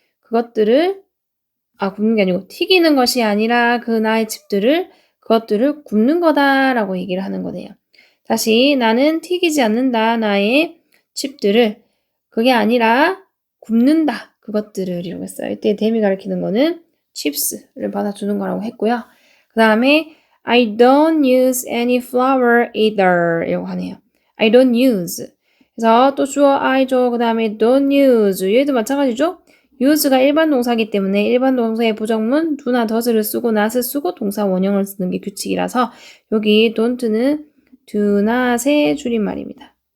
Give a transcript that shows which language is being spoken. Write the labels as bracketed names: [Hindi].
[Korean] 그것들을 굽는 게 아니고 튀기는 것이 아니라 그 나의 칩들을 그것들을 굽는 거다라고 얘기를 하는 거네요. 다시 나는 튀기지 않는다 나의 칩들을 그게 아니라 굽는다 그것들을 이라고 했어요. 이때 them이 가리키는 거는 chips를 받아주는 거라고 했고요. 그 다음에 [English] I don't use any flour either [Korean] 이라고 하네요. I don't use 그래서 또 주어 I죠. 그 다음에 don't use 얘도 마찬가지죠. use가 일반 동사이기 때문에 일반 동사의 부정문 do나 does를 쓰고 not을 쓰고 동사 원형을 쓰는 게 규칙이라서 여기 don't는 do not의 줄임말입니다.